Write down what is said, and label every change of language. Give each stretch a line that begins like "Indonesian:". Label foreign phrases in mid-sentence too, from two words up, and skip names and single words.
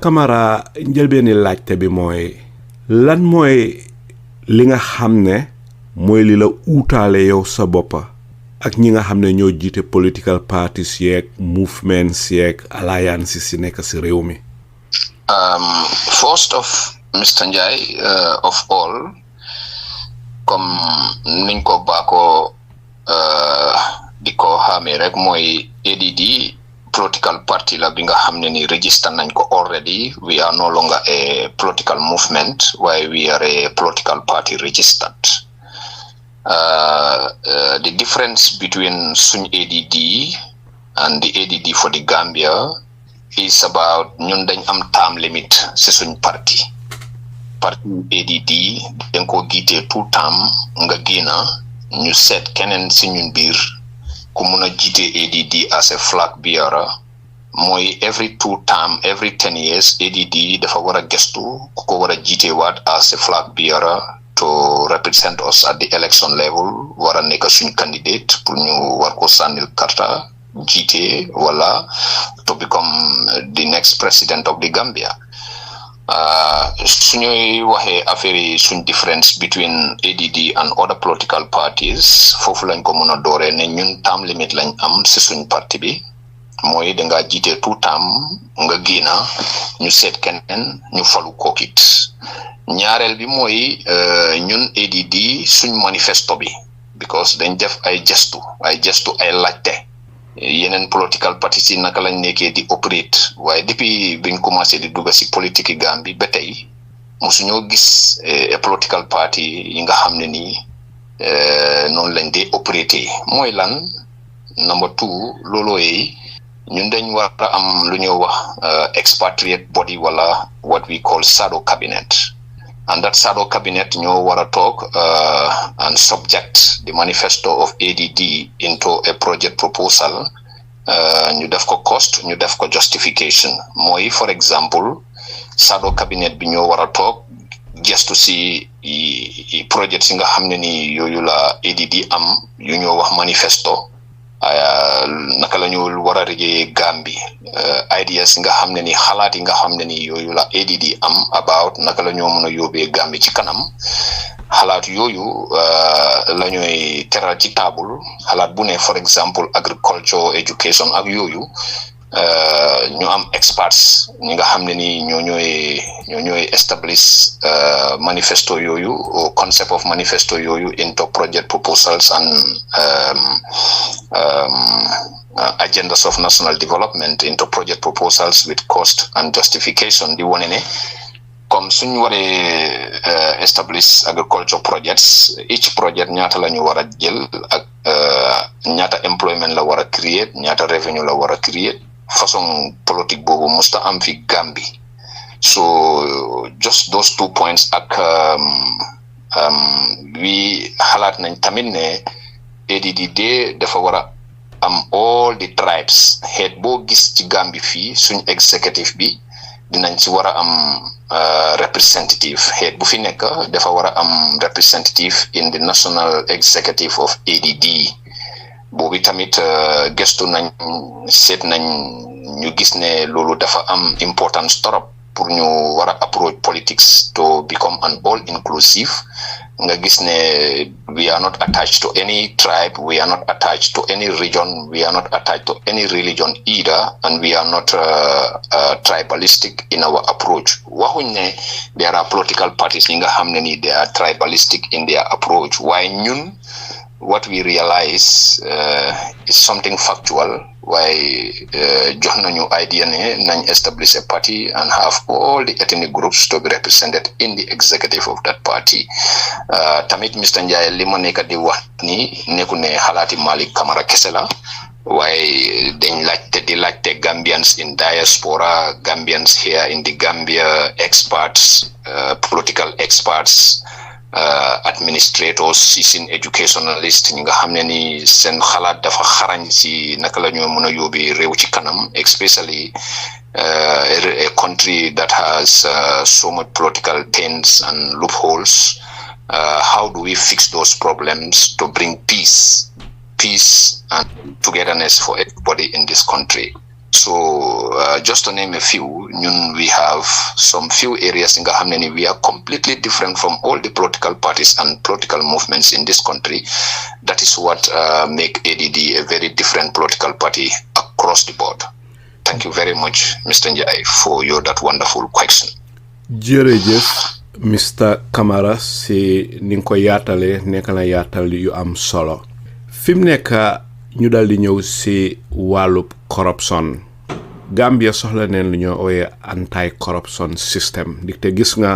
Wolof: Camara njëlbeeni laajte bi mooy lan mooy li nga xam ne mooy li la uutaale yow sa boppa ak ñi nga xam ne ñoo jiite
English: political parties
Wolof: yeeg movements yeeg alliances yi nekk ci réew mi.
English: First of Mr. Njai, of all,
Wolof: comme niñ ko baako di ko xamee rek mooy ADD
English: political party
Wolof: la bi nga xam ne ni register nañ ko already.
English: We are no longer a political movement, while we are a political party registered. The difference between
Wolof: suñ ADD
English: and the ADD for the Gambia is about
Wolof: ñun dañ am
English: term limit
Wolof: ci suñ parti ADD dañ ko giitee tout term nga génna ñu seet keneen ci ñun biir ku mun a jiite ADD
English: as a flag bearer. mooy every 2 term, every 10 years ADD
Wolof: dafa war a gestu ku ko war a jiite waat
English: as a flag bearer to represent us at the election level,
Wolof: war a nekk suñ candidate pour ñu war ko sànnil karta jiite wala
English: to become the next president of the Gambia.
Wolof: Suñuy waxee affaire yi suñ
English: difference between ADD and other political parties,
Wolof: foofu lañ ko mën a dooree ne ñun
English: term limit
Wolof: lañ am si suñ parti bi. mooy dangaa jiite tout term nga génna ñu seet keneen ñu falu kookit. ñaareel bi mooy ñun ADD suñ manifesto bi, because dañ def ay gestu ay laajte yeneen
English: political parties
Wolof: yi naka lañ nekkee di operate, waaye depuis biñ commencé di dugg si politique Gambie ba tey mosuñoo gis
English: a political party
Wolof: yi nga xam ne nii noonu lañ dee operate. mooy lan?
English: Number 2,
Wolof: loolooy ñun dañ war a am lu ñuy wax
English: expatriate body wala what we call shadow cabinet, and that shadow cabinet
Wolof: ñoo war a
English: talk and subject the manifesto of ADD into a project proposal.
Wolof: ñu def ko cost, ñu def ko justification. mooy
English: for example shadow cabinet
Wolof: bi ñoo war a talk gestu si project yi nga xam ne ni yooyu la ADD am yu ñoo wax manifesto. naka la ñu war a liggéeyee Gambie, ideas yi nga xam ne ni xalaat yi nga xam ne ni yooyu la ADD am about naka la ñoo mën a yóbbee Gambie ci kanam. xalaat yooyu la ñuy teral ci table. xalaat bu ne
English: for example agriculture, education
Wolof: ak yooyu ñu am
English: experts
Wolof: ñi nga xam ne ni ñoo ñooy
English: establish manifesto yooyu, concept of manifesto yooyu into project proposals and agendas of national development into project proposals with cost and justification.
Wolof: di wone ne comme suñu waree establish
English: agriculture projects, each project
Wolof: ñaata la ñu war a jël ak ñaata employment la war a create, ñaata revenue la war a create. façon politique boobu musta am fi Gambie.
English: so just those 2 points
Wolof: ak wi xalaat nañ tamit ne ADD dafa war a am
English: all the tribes.
Wolof: head boo gis ci Gambie fii suñ executive bi dinañ ci war a am representative.
English: head
Wolof: bu fi nekk dafa war a am
English: representative in the national executive of ADD.
Wolof: boobu tamit gestu nañ seet nañ ñu gis ne loolu dafa am importance torop pour ñu war a
English: approach politics to become an all inclusive.
Wolof: nga gis ne
English: we are not attached to any tribe, we are not attached to any region, we are not attached to any religion either, and we are not tribalistic in our approach.
Wolof: waxuñ ne
English: there are political parties
Wolof: yi nga xam ne ni
English: they are tribalistic in their approach,
Wolof: waaye ñun
English: what we realize is something factual. Why
Wolof: jox nañu idea ne nañ
English: establish a party and have all the ethnic groups to be represented in the executive of that party.
Wolof: Tamit Mr. Njai li ma nekk di wax ni nekku ne xalaati Malik Camara kese la, waaye dañ laajte
English: Gambians in diaspora, Gambians here in the Gambia,
Wolof: experts,
English: political experts,
Wolof: administrators, seen educationalists ñi nga xam ne ni seen xalaat dafa xarañ si naka la ñu mën a yóbbi réew ci kanam,
English: especially a country that has so much political taints and loopholes. How do we fix those problems to bring peace and togetherness for everybody in this country? So just to name a few, we have some few areas in Gahamneni. We are completely different from all the political parties and political movements in this country. That is what make ADD a very different political party across the board. Thank you very much, Mr. Njai, for that wonderful question.
Wolof: jërëjëf Mr Camara si ni nga ko yaatalee nekk na yaatal yu am solo fi mu nekk ñu dal di ñëw si wàllub corruption Gambia soxla neen lu ñoo ooyee
English: anti corruption system
Wolof: te gis nga